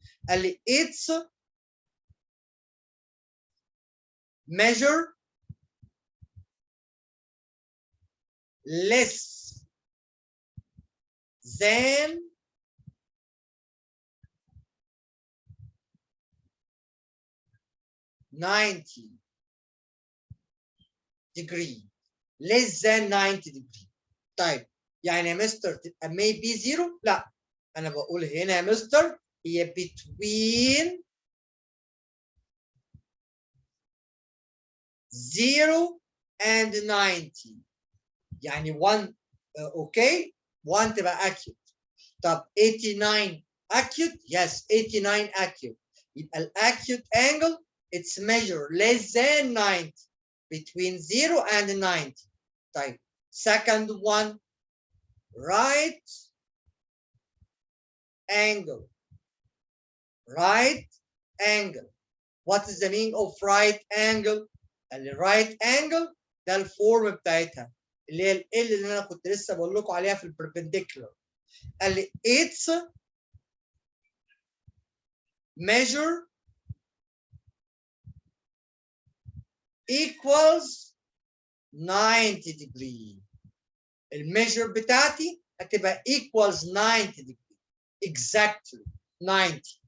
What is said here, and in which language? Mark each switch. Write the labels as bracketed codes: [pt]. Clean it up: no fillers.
[ar] قال لي [en] its measure less than 90 degree. less than 90 degree. [ar] طيب يعني يا مستر تبقى [en] maybe zero؟ [ar] لا، انا بقول هنا يا مستر هي [en] between 0 and 90. [ar] يعني 1 اوكي، 1 تبقى acute. [en] طب 89 acute؟ yes 89 acute. [ar] يبقى الاكيوت [en] angle its measure less than 90 between 0 and 90. طيب second one right angle. right angle. What is the meaning of right angle؟ [ar] ال right angle ده الفورم بتاعتها اللي هي ال اللي انا كنت لسه بقول لكم عليها في البربنديكولار. قال لي [en] its measure equals 90 degree. [ar] الميجر بتاعتي هتبقى [en] equals 90 degree exactly 90.